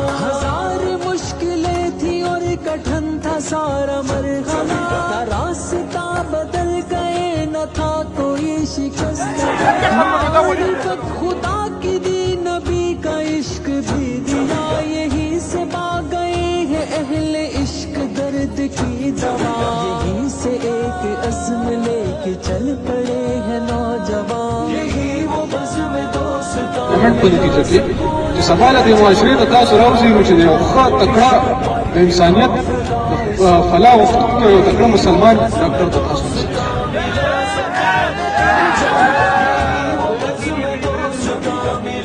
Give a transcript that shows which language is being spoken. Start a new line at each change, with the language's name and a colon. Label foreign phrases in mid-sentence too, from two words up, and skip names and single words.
Urdu: ہزار مشکلیں تھی اور کٹھن تھا سارا مرحلہ، نہ راستہ بدل گئے نہ تھا کوئی شکست، معرفت خدا کی دی نبی کا عشق بھی دیا، یہی سے پا گئے ہیں اہل عشق درد کی دوا، یہی سے ایک عزم لے کے چل پڑے ہیں نوجوان، یہی وہ بزم دوستاں
Pashto: محمد په نتیجه کې چې سبا له دې معاشرې ته تاسو راوځئ چې د یو ښه تکړه د انسانیت فلاح غوښتونکی یو تکړه مسلمان ډاکټر ته تاسو رسېږئ.